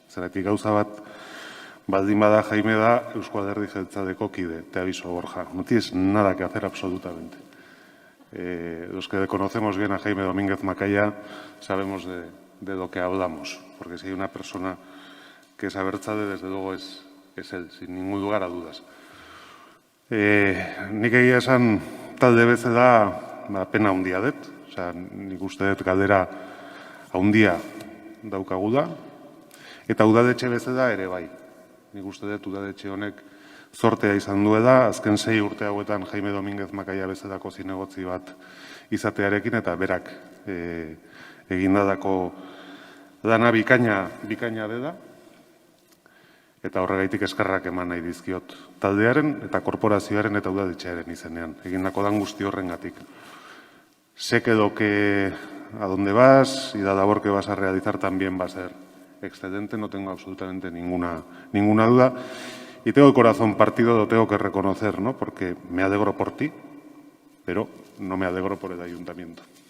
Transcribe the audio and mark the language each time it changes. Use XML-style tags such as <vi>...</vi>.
<eu>Zergatik gauza bat, baldin bada Jaime da Eusko Alderdi Jeltzaleko kide,</eu> <es>te aviso,</es> <eu>Borja.</eu> <es>No tienes nada que hacer absolutamente. Los que conocemos bien a Jaime Domínguez Macaya sabemos de lo que hablamos, porque si hay una persona que es abertzale, desde luego es él, sin ningún lugar a dudas.</es> <eu>Nik egia esan talde bezala pena handia dut, nik uste dut galdera handia daukagula, eta udaletxe bezala ere bai. Nik uste dut udaletxe honek zortea izan duela, azken 6 urte hauetan Jaime Domínguez Macaya bezalako zinegotzi bat izatearekin, eta berak egindako lana bikaina dela, eta horregaitik eskerrak eman nahi dizkiot taldearen eta korporazioaren eta udaletxearen izenean, egindako lan guzti horrengatik.</eu> <es>Sé que lo que a donde vas y la labor que vas a realizar también va a ser excelente, no tengo absolutamente ninguna duda. Y tengo el corazón partido, lo tengo que reconocer, ¿no? Porque me alegro por ti, pero no me alegro por el ayuntamiento.</es>